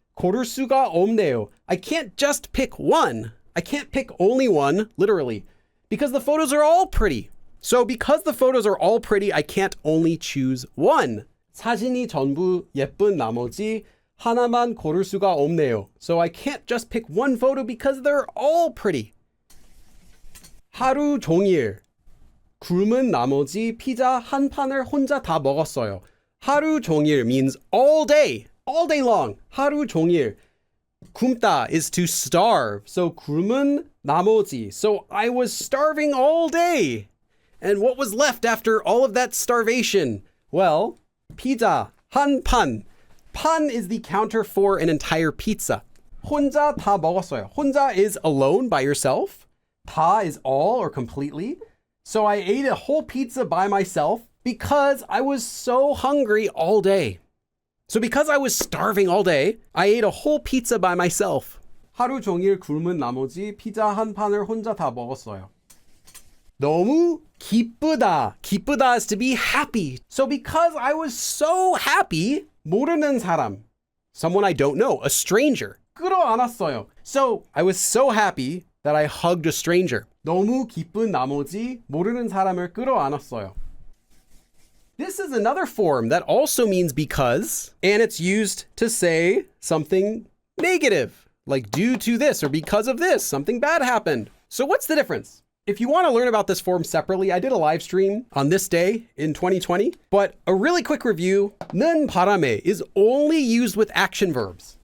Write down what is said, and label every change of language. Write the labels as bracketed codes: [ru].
[ko] 고를 수가 없네요. [en] I can't just pick one. I can't pick only one, literally, because the photos are all pretty. So because the photos are all pretty, I can't only choose one. [ko] 사진이 전부 예쁜 나머지 하나만 고를 수가 없네요. [en] So I can't just pick one photo because they're all pretty. [ko] 하루 종일 굶은 나머지 피자 한 판을 혼자 다 먹었어요. [en] 하루 종일 means all day long. [ko] 하루 종일. [en] 굶다 is to starve. [ko] So 굶은 나머지. [en] So I was starving all day. And what was left after all of that starvation? Well, [ko] 피자 한 판. [en] 판 is the counter for an entire pizza. [ko] 혼자 다 먹었어요. [en] 혼자 is alone by yourself. 다 is all or completely. So I ate a whole pizza by myself because I was so hungry all day. So because I was starving all day, I ate a whole pizza by myself. [ko] 하루 종일 굶은 나머지 피자 한 판을 혼자 다 먹었어요. 너무 기쁘다. [en] 기쁘다 is to be happy. So because I was so happy, [ko] 모르는 사람, [en] someone I don't know, a stranger, [ko] 끌어안았어요. [en] So I was so happy that I hugged a stranger. [ko] 너무 기쁜 나머지 모르는 사람을 끌어안았어요. [en] This is another form that also means because, and it's used to say something negative, like due to this or because of this, something bad happened. So what's the difference? If you want to learn about this form separately, I did a live stream on this day in 2020, but a really quick review, 는 바람에 is only used with action verbs.